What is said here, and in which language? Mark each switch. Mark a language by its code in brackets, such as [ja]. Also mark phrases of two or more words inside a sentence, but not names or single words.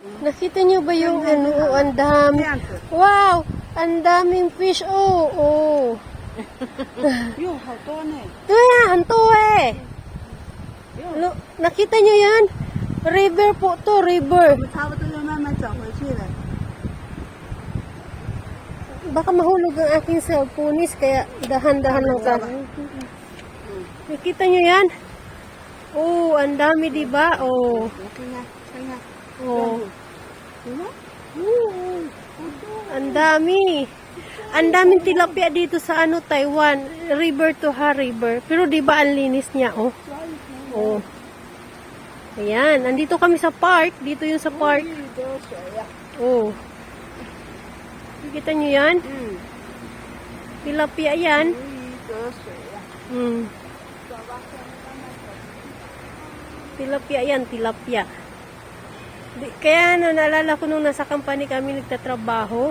[tl] Nakita niyo ba yung ano? Oh, ang dami. Wow! Ang daming fish. Oh, oh. [zh] 哟，好多呢。 [tl] Kaya, anto eh. Nakita niyo yan? River po to, river. [zh] 我差不多要慢慢转回去了。 [tl] Baka mahulog ang aking cellphone, kaya dahan-dahan lang ka. Nakita niyo yan? Oh, ang dami, diba? Oh. [zh] 看看，看看。 Oh. 有吗？ [tl] Ang dami. Ang daming tilapia dito sa ano, Taiwan. River to ha, river. Pero di ba ang linis niya, oh? Oh. Ayan, nandito kami sa park. Dito yung sa park. [zh] 多水呀。 [tl] Oh. Nakita niyo yan? 嗯。 Tilapia yan. [zh] 多水呀。 [tl] Hmm. Tilapia yan, tilapia. Kaya naalala ko nung nasa company kami nagtatrabaho.